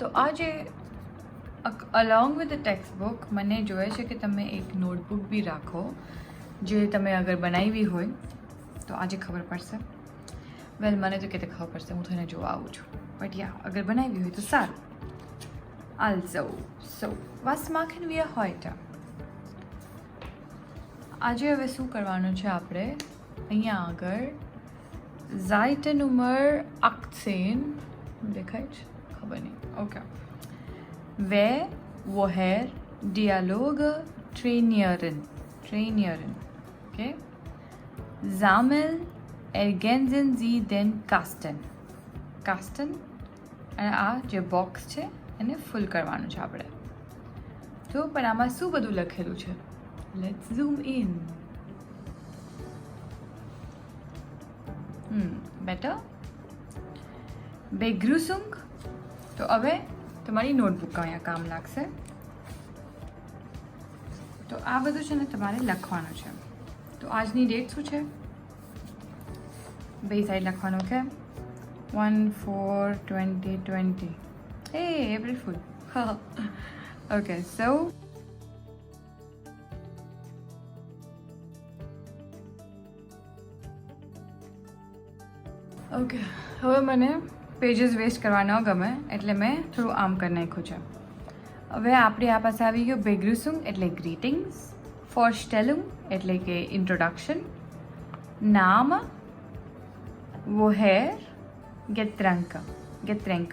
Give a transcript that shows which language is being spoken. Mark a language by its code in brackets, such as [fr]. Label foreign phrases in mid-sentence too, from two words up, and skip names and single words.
[gu] આજે [en] along with the text book [gu] મને જોઈએ છે કે તમે એક નોટબુક બી રાખો જે તમે અગર બનાવી હોય તો આજે ખબર પડશે. વેલ મને તો કેતે ખબર પડશે, હું તને જોવા આવું છું. [en] but yeah [gu] અગર બનાવી હોય તો સારું. [de] Also, so was machen wir heute? [gu] આજે હવે શું કરવાનું છે આપણે? અહીંયા આગળ [de] Seite Nummer 18 [gu] દેખાય છે? ખબર નહીં. ઓકે. [de] Wer, woher, Dialoge, trainieren. [en] Okay. [de] Sammeln, ergänzen Sie den Kasten. [gu] અને આ જે બોક્સ છે એને ફૂલ કરવાનું છે આપણે. તો પણ આમાં શું બધું લખેલું છે? [en] let's zoom in. [gu] બેટર બેગ્રુસુંગ. તો હવે તમારી નોટબુક અહીંયા કામ લાગશે. તો આ બધું છે ને તમારે લખવાનું છે. તો આજની ડેટ શું છે? બે સાઈડ લખવાનું કે 1/4/2020. [en] Hey, April Fool. Okay, so [gu] ઓકે, હવે મને [en] pages waste [gu] કરવા ન ગમે એટલે મેં થોડું આમ કરી નાખ્યું છે. હવે આપણી આ પાસે આવી ગયું બેગ્રુસુંગ એટલે ગ્રીટિંગ્સ, ફોરસ્ટેલુંગ એટલે કે ઇન્ટ્રોડક્શન, નામ, [de] woher, Getränk.